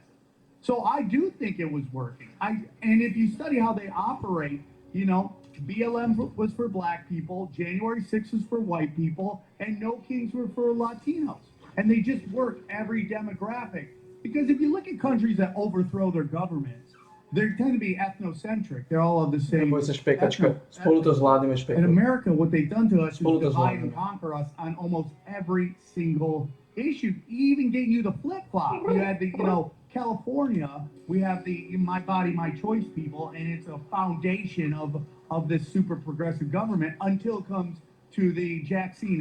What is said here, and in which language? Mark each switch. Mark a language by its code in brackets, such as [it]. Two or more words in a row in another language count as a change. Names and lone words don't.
[en] So I do think it was working. And if you study how they operate, you know, BLM was for black people, January 6th was for white people, and No Kings were for Latinos. And they just work every demographic. Because if you look at countries that overthrow their governments, they tend to be ethnocentric. They're all of the same. [sk] Neboj sa špekačka. Spolu to zvládneme [en] In [sk] špekovať. [en] America, what they've done to us is [sk] Spolu to [en] divide and [sk] zvládneme. [en] conquer us on almost every single issue, even getting you the flip-flop. You had the, you know, California, we have the My Body, My Choice people, and it's a foundation of this super progressive government until it comes to the vaccine.